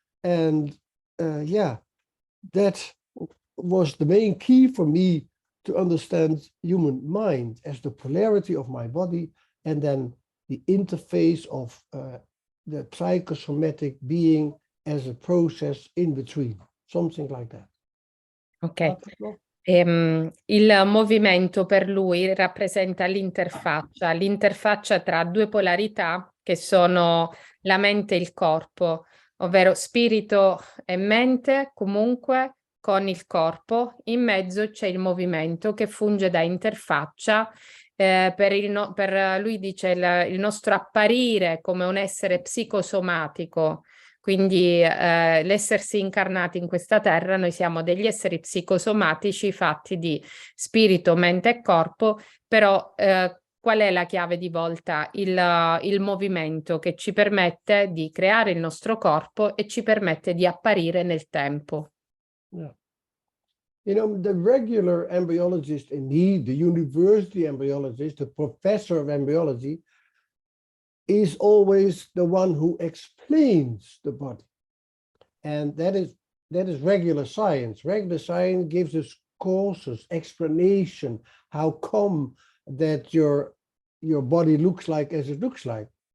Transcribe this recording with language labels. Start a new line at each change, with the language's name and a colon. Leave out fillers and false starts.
English: And that was the main key for me to understand human mind as the polarity of my body, and then the interface of the psychosomatic being as a process in between, something like that. Ok.
Italian: Il movimento per lui rappresenta l'interfaccia tra due polarità che sono la mente e il corpo, ovvero spirito e mente comunque con il corpo. In mezzo c'è il movimento che funge da interfaccia. Per lui dice il nostro apparire come un essere psicosomatico. Quindi l'essersi incarnati in questa terra, noi siamo degli esseri psicosomatici fatti di spirito, mente e corpo, però qual è la chiave di volta? Il movimento che ci permette di creare il nostro corpo e ci permette di apparire nel tempo.
English: Yeah. You know, the regular embryologist in me, the university embryologist, the professor of embryology, is always the one who explains the body. And that is regular science. Regular science gives us courses, explanation, how come that your body looks like as it looks like.